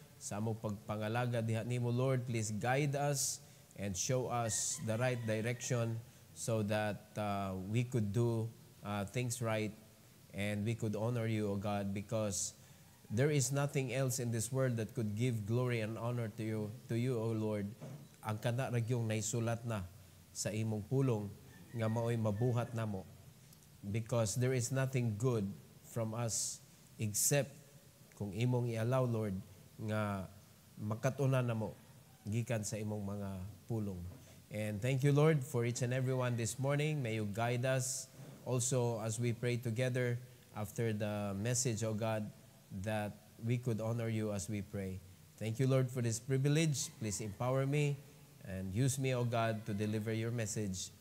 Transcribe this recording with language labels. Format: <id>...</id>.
<ceb>Sa among pagpangalaga diha nimo,</ceb> <en>Lord, please guide us and show us the right direction so that we could do things right and we could honor you, O God, because there is nothing else in this world that could give glory and honor to you, O Lord.</en> <ceb>Ang kana ragyong naisulat na sa imong pulong nga maoy mabuhat namo,</ceb> <en>because there is nothing good from us except</en> <ceb>kung imong i-allow, Lord, nga makatunan namo gikan sa imong mga pulong.</ceb> <en>And thank you, Lord, for each and every one this morning. May you guide us also as we pray together after the message, O God, that we could honor you as we pray. Thank you, Lord, for this privilege. Please empower me and use me, O God, to deliver your message.</en>